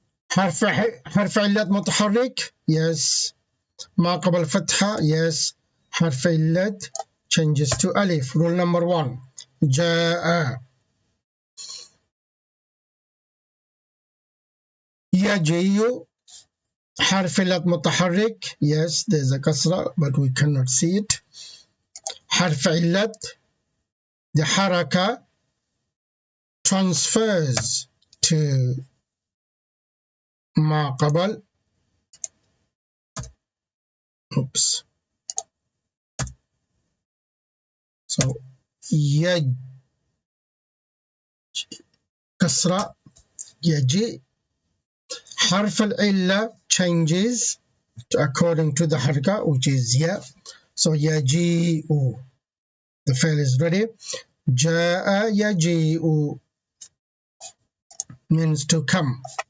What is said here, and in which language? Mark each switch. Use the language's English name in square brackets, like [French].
[Arabic] حرف علة متحرك, [English] yes. [Arabic] ما قبل فتحة, yes. حرف علة [English] changes to [Arabic] ألف. [English] Rule number 1, جاء. [Arabic] يجيء حرف علة متحرك, [English] yes, there's a kasra but we cannot see it. [Arabic] حرف علة, [English] the haraka transfers to [Arabic] ما قبل. [English] Oops. [Arabic] So يج كسرة يجي. [English] حرف العلة changes according to the haraka which is ya. So يجيء. The fail is ready. جاء يجيء means to come.